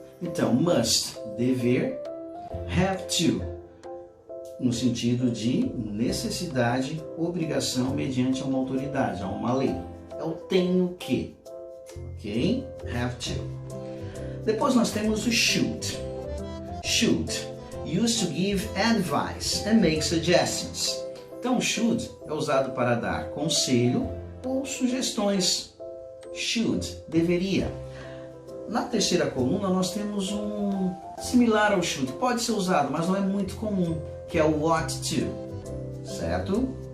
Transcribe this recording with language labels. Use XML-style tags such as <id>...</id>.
<pt>Então, must, dever, have to, no sentido de necessidade, obrigação mediante uma autoridade, uma lei. Eu tenho que, ok? Have to. Depois nós temos o should.</pt> <en>Should, used to give advice and make suggestions.</en> <pt>Então, should é usado para dar conselho ou sugestões. Should, deveria. Na terceira coluna nós temos um similar ao should, pode ser usado, mas não é muito comum, que é o ought to, certo?</pt>